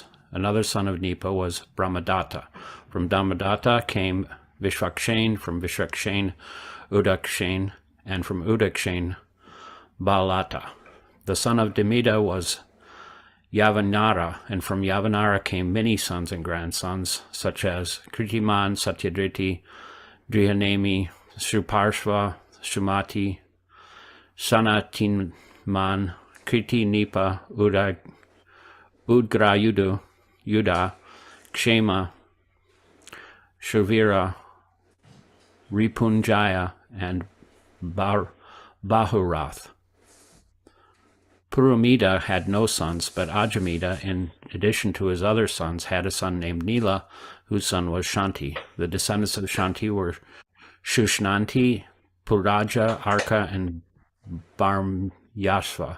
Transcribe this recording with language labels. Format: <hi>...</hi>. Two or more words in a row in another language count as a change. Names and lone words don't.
<en>Another son of Nipa was Brahmadatta. From Brahmadatta came Vishvakshen, from Vishvakshen, Udakshen, and from Udakshen, Balata. The son of Demida was Yavanara, and from Yavanara came many sons and grandsons, such as Kritiman, Satyadriti, Drihanemi, Suparshva, Sumati, Sanatinman, Kriti, Nipa, Udgrayudu, Yuda, Kshema, Shavira, Ripunjaya, and Bahurath. Purumida had no sons, but Ajamida, in addition to his other sons, had a son named Nila, whose son was Shanti. The descendants of Shanti were Shushnanti, Puraja, Arka, and Bharmyasva.</en>